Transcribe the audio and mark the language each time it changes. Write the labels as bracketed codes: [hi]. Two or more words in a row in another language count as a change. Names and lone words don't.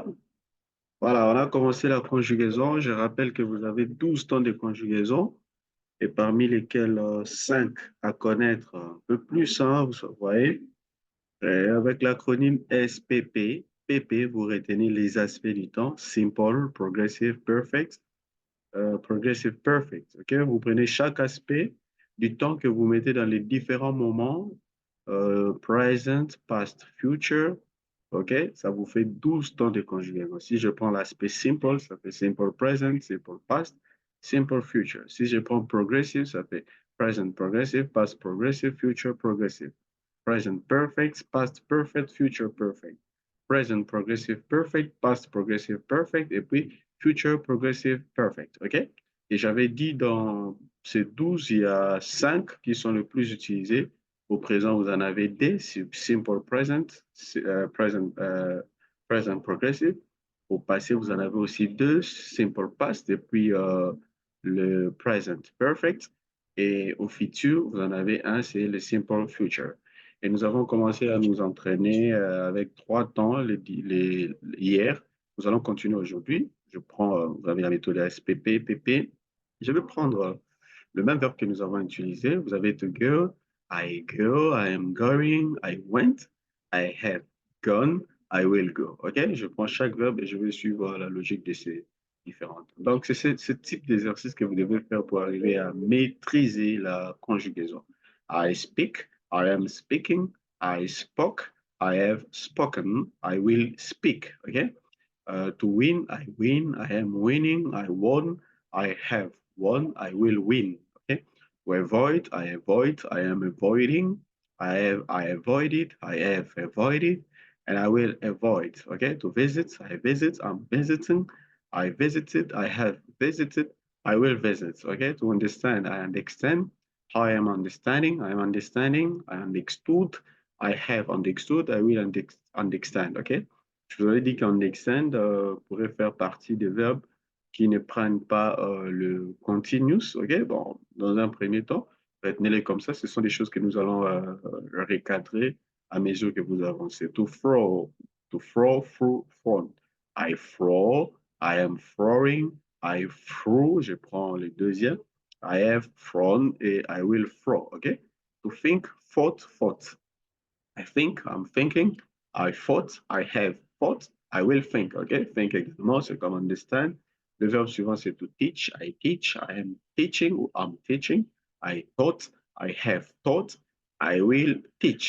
[fr] Voilà, on a commencé la conjugaison. Je rappelle que vous avez 12 temps de conjugaison et parmi lesquels 5 à connaître un peu plus, hein, vous voyez. Et avec l'acronyme SPP, PP, vous retenez les aspects du temps, [en] Simple, Progressive, Perfect. Progressive Perfect. [fr] Ok, vous prenez chaque aspect du temps que vous mettez dans les différents moments, [en] present, past, future. [fr] Ok, ça vous fait 12 temps de conjugaison. Si je prends l'aspect simple, ça fait [en] simple present, simple past, simple future. [fr] Si je prends progressive, ça fait [en] present progressive, past progressive, future progressive. Present perfect, past perfect, future perfect. Present progressive perfect, past progressive perfect, [fr] et puis [en] future progressive perfect. OK? [fr] Et j'avais dit dans ces 12, il y a 5 qui sont les plus utilisés. Au présent, vous en avez des, [en] simple present, present, present progressive. [fr] Au passé, vous en avez aussi deux, [en] simple past, [fr] et puis le [en] present perfect. [fr] Et au futur, vous en avez un, c'est le [en] simple future. [fr] Et nous avons commencé à nous entraîner avec 3 temps hier. Nous allons continuer aujourd'hui. Je prends, vous avez la méthode SPP, PP. Je vais prendre le même verbe que nous avons utilisé. Vous avez [en] to go, I am going, I went, I have gone, I will go. OK? [fr] Je prends chaque verbe et je vais suivre la logique de ces différentes. Donc, c'est ce type d'exercice que vous devez faire pour arriver à maîtriser la conjugaison. [en] I speak, I am speaking, I spoke, I have spoken, I will speak. OK? To win, I win, I am winning, I won, I have won, I will win. Okay. To avoid, I am avoiding, I avoided, I have avoided, and I will avoid. Okay. To visit, I visit, I'm visiting, I visited, I have visited, I will visit. Okay. To understand, I understand, I am understanding, I am understanding, I understood, I have understood, I will understand. Okay. [fr] Je vous avais dit qu'un extend pourrait faire partie des verbes qui ne prennent pas le continuous. Ok, bon, dans un premier temps, retenez-les comme ça. Ce sont des choses que nous allons recadrer à mesure que vous avancez. [en] To throw, through, front. I throw, I am throwing, I threw, [fr] je prends le deuxième. [en] I have thrown et I will throw. Ok, to think, thought, thought. I think, I'm thinking, I thought, I have thought, I will think. OK? [fr] Think également, c'est comme understand. Le verbe suivant, c'est to teach. [en] I teach, I am teaching, ou I'm teaching. I taught, I have taught, I will teach.